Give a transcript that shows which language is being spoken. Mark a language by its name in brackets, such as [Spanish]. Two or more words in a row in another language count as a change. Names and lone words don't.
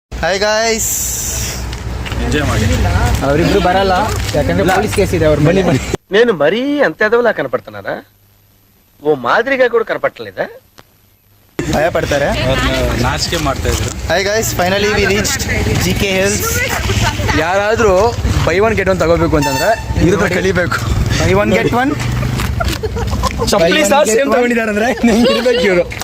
[English] Hi guys, [Kannada] ಎಂಜಾಯ್ ಮಾಡಿ. ಅವರಿಬ್ರು ಬರಲ್ಲ, ಯಾಕಂದ್ರೆ [English] police case [Kannada] ಇದೆ. ಅವ್ರು ಬನ್ನಿ ಬನ್ನಿ. [Telugu] నేను మరీ అంతేదవలా కనపడుతున్నారా? ఓ మాదిరిగా కూడా కనపడట్లేదా? [Kannada] ಭಯ ಪಡ್ತಾರೆ, ನಾಚಿಕೆ ಮಾಡ್ತಾ ಇದ್ರು. [English] Hi guys, finally we reached GK Hills. [Kannada] ಯಾರಾದ್ರೂ [English] buy one get one [Kannada] ತಗೋಬೇಕು ಅಂತಂದ್ರೆ ಇದ್ರ ಕಲಿಬೇಕು. [English] buy one get one [Kannada] ಚಪ್ಪಲಿ ಸಹ ಸೇಮ್ ತಗೊಂಡಿದ್ದಾರೆ ಅಂದ್ರೆ ಇರ್ಬೇಕು ಇವರು.